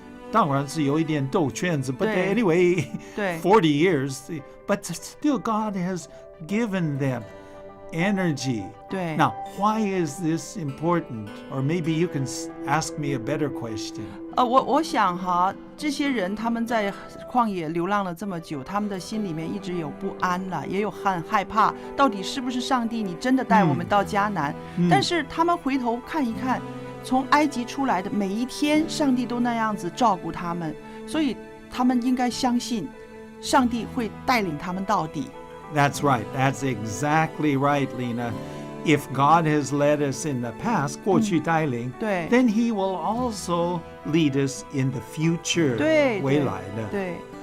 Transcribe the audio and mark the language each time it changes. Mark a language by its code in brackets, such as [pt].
[zh] 当然是有一点兜圈子, but 对。 [en] anyway, [zh] 对 [en] 40 years. But still, God has given them energy. [zh] 对。 [en] Now, why is this important? Or maybe you can ask me a better question. [zh] 我想哈，这些人他们在旷野流浪了这么久，他们的心里面一直有不安了，也有很害怕，到底是不是上帝你真的带我们到迦南？但是他们回头看一看，从埃及出来的每一天，上帝都那样子照顾他们，所以他们应该相信，上帝会带领他们到底。 [en] That's right. That's exactly right, Lena. If God has led us in the past, [zh] 过去带领, 对 [en] then He will also lead us in the future. [zh] 对未来的。对。